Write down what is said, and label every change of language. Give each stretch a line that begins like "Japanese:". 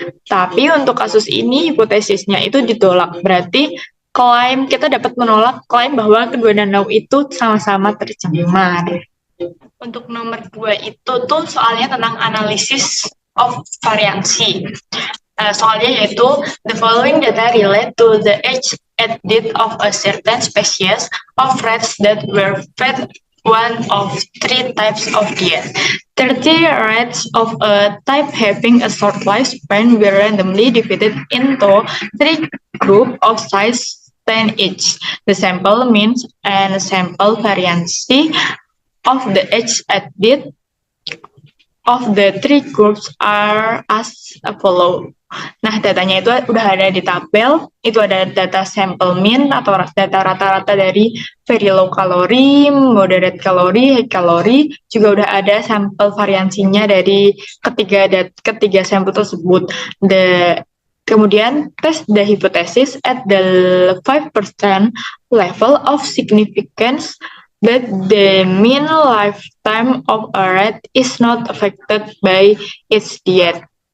Indonesian: Tapi untuk kasus ini hipotesisnya itu ditolak. Berarti kita dapat menolak klaim bahwa kedua danau itu sama-sama tercemar. Untuk nomor 2 itu tuh soalnya tentang analisis of variansi. Soalnya yaitu
English: the following data relate to the age at date of a certain species of rats that were fed one of 3 types of diet. 30 rats of a type having a short lifespan were randomly divided into 3 groups of size 10 each. The sample means and sample variancy of the age at date of the 3 groups are as follow.
Indonesian: Nah, datanya itu udah ada di tabel. Itu ada data sample mean atau data rata-rata dari
English: very low calorie, moderate calorie, high calorie.
Indonesian: Juga udah ada sampel variansinya dari ketiga sampel tersebut. The
English: Kemudian, test the hypothesis at the 5% level of significance that the mean lifetime of a rat is not affected by its diet.